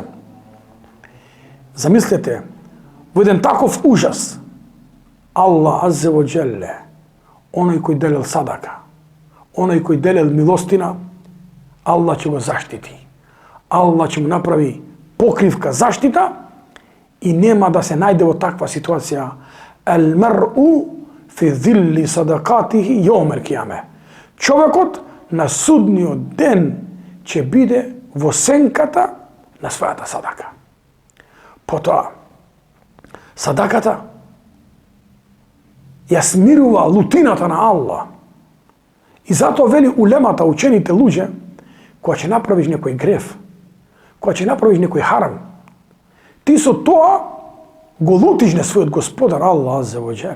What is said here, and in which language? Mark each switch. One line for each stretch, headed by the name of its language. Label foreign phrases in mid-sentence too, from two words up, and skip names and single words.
Macedonian: Замислете, во еден таков ужас, Аллах
Arabic: عز وجل,
Macedonian: оној кој делел садака, оној кој делел милостина, Аллах ќе го заштити. Аллах ќе му направи покривка заштита и нема да се најде во таква ситуација.
Arabic: المرء في ظل صدقته يوم القيامة.
Macedonian: Човекот на судниот ден ќе биде во сенката на својата садака. Потоа, садаката ја смирува лутината на Аллах. И затоа вели улемата, учените луѓе, кога ќе направиш некој греф, кога ќе направиш некој харам, ти со тоа го лутиш на својот господар Аллах
Arabic: عز وجل.